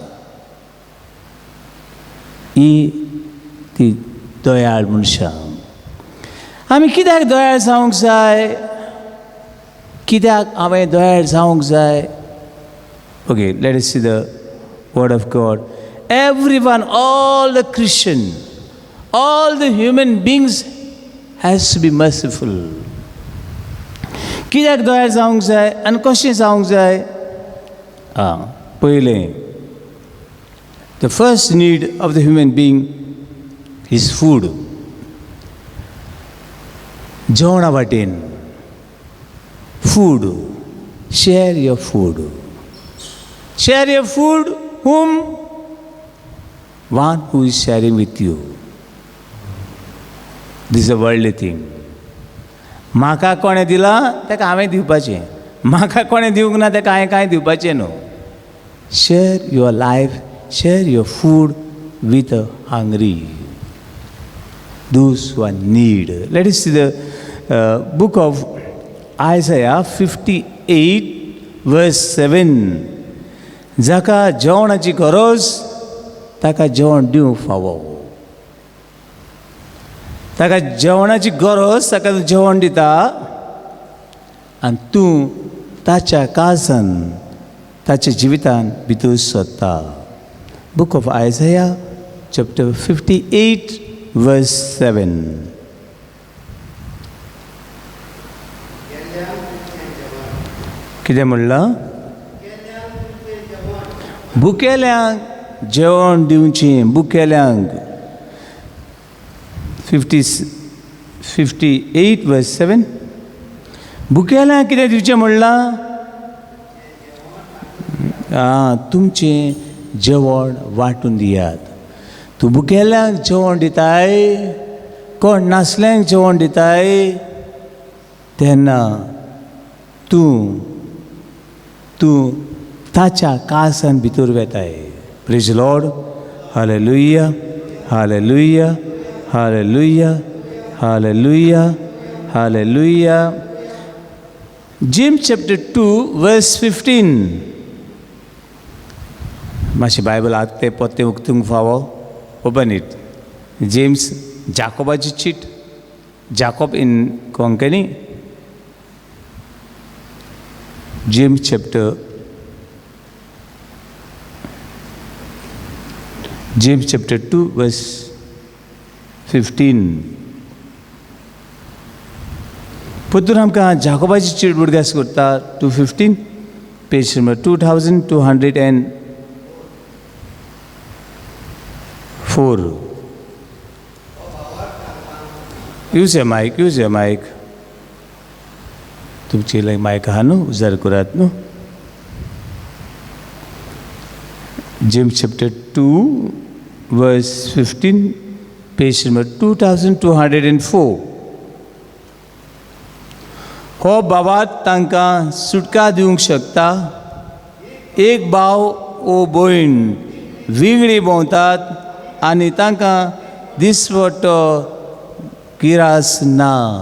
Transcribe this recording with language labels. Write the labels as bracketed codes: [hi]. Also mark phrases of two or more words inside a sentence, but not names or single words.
[kok] ही ती दयाळ मनशां. आमी कित्याक दयाळ जावंक जाय? कित्याक हांवें दयाळ जावंक जाय? [en] okay, let us see the word of God. Everyone, all the Christian, all the human beings has to be merciful. [kok] कित्याक दयाळ जावंक जाय आनी कशें जावंक जाय? पयलें, [en] the first need of the human being is food. [kok] जेवणा वाटेन food. [en] Share your food. Share your food. Whom? One who is sharing with you. This is a worldly thing. [kok] म्हाका कोणें दिलां ताका हांवें दिवपाचें. म्हाका कोणें दिवंक ना ताका हांवें कांय दिवपाचें न्हू. [en] Share your life, share your food with the hungry, those who are in need. Let us see the book of Isaiah 58 verse 7. [kok] जाका जेवणाची गरज ताका जेवण दिवंक फावो. ताका जेवणाची गरज ताका जेवण दिता आनी तूं ताच्या काळजान ताच्या जिवितान भितर सोदता. [en] Book of Isaiah chapter 58 verse 7. [kok] कितें म्हणलां? भुकेल्यांक जेवण दिवचें. भुकेल्यांक 58 verse 7. भुकेल्यांक कितें दिवचें म्हणलां? तुमचें जेवण वांटून दियात. तूं भुकेल्यांक जेवण दिताय, कोण नासल्यांक जेवण दिताय, तेन्ना तूं ताच्या काळजान भितर वेताय. [en] Praise the Lord. Hallelujah. Hallelujah. Hallelujah. Hallelujah. Hallelujah. James chapter 2 verse 15. [kok] मातशें बायबल आतां तें पत्तें उक्तूंक फावो. [en] open it. [kok] जेम्स, जाकोबाची चीट. [en] जाकोब इन कोंकणी. James chapter 2 verse 15. [kok] पोतून आमकां जाकोबाची चीट उगडास करता. [en] 2:15, page number 2204. use a mic. [kok] तुमची मायक आहा न्हू, उजार करात न्हू. [en] James chapter 2 verse 15, page number 2204. [kok] हो बाबात तांकां सुटका दिवंक शकता. एक भाव ओ भयण विंगडी भोंवतात आनी तांकां दिसवटो गिरास ना.